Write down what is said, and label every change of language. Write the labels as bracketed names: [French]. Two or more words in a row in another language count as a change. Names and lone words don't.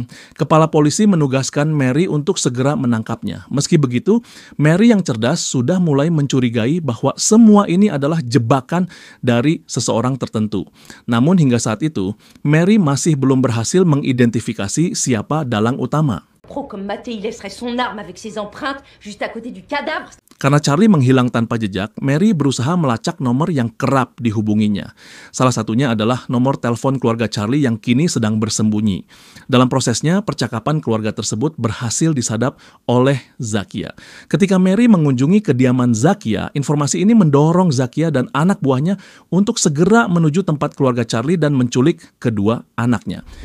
[Indonesian] Kepala polisi menugaskan Mary untuk segera menangkapnya. Meski begitu, Mary yang cerdas sudah mulai mencurigai bahwa semua ini adalah jebakan dari seseorang tertentu. Namun hingga saat itu, Mary masih belum berhasil mengidentifikasi siapa dalang utama. [French] Comme Mattei, il laisserait son arme avec ses empreintes juste à côté du cadavre. [Indonesian] Karena Charlie menghilang tanpa jejak, Mary berusaha melacak nomor yang kerap dihubunginya. Salah satunya adalah nomor telepon keluarga Charlie yang kini sedang bersembunyi. Dalam prosesnya, percakapan keluarga tersebut berhasil disadap oleh Zakia. Ketika Mary mengunjungi kediaman Zakia, informasi ini mendorong Zakia dan anak buahnya untuk segera menuju tempat keluarga Charlie dan menculik kedua anaknya.